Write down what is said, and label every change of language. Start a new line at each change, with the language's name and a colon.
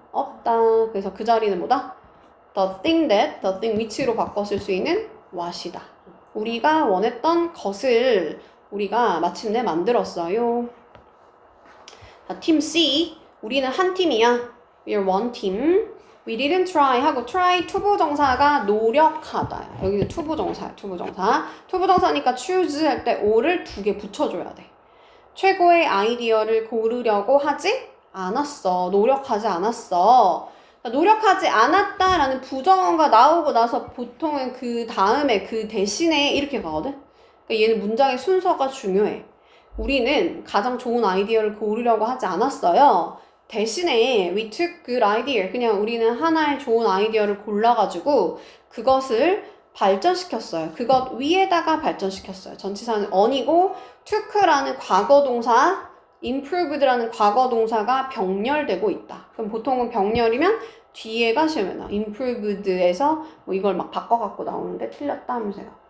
Korean: 없다. 그래서 그 자리는 뭐다? the thing which로 바꿔 쓸 수 있는 what이다. 우리가 원했던 것을 우리가 마침내 만들었어요. 자, 팀 C 우리는 한 팀이야.
English: We are one team. We didn't try
Korean: 하고 try 투부정사가 노력하다. 여기는 투부정사야. 투부정사니까 choose 할 때 o를 2개 붙여줘야 돼. 최고의 아이디어를 고르려고 하지 않았어. 노력하지 않았어. 노력하지 않았다라는 부정어가 나오고 나서 보통은 그 다음에 그 대신에 이렇게 가거든. 그러니까 얘는 문장의 순서가 중요해. 우리는 가장 좋은 아이디어를 고르려고 하지 않았어요. 대신에
English: we took good idea.
Korean: 그냥 우리는 하나의 좋은 아이디어를 골라가지고 그것을 발전시켰어요. 그것 위에다가 발전시켰어요. 전치사는 on이고 took라는 과거동사, improved라는 과거동사가 병렬되고 있다. 그럼 보통은 병렬이면 뒤에가 시험에 나와. improved에서 뭐 이걸 막 바꿔갖고 나오는데 틀렸다 하면서요.